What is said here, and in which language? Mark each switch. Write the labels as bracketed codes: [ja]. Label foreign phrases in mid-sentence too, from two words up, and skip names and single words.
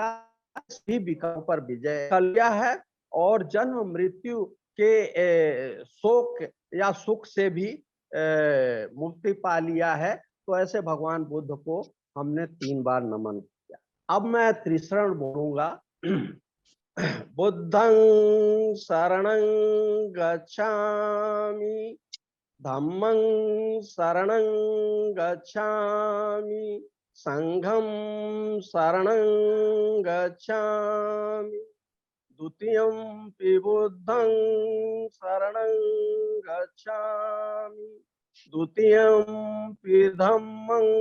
[hi] सभी विकल्पों पर विजय कर लिया है और जन्म मृत्यु के शोक या सुख से भी मुक्ति पा लिया है। तो ऐसे भगवान बुद्ध को हमने 3 बार नमन किया। अब मैं त्रिशरण बोलूंगा। [pi] बुद्धं शरणं गच्छामि, धम्मं शरणं गच्छामि, संघं शरणं गच्छामि, द्वितीयं पि बुद्धं शरणं गच्छामि, द्वितीयं पि धम्मं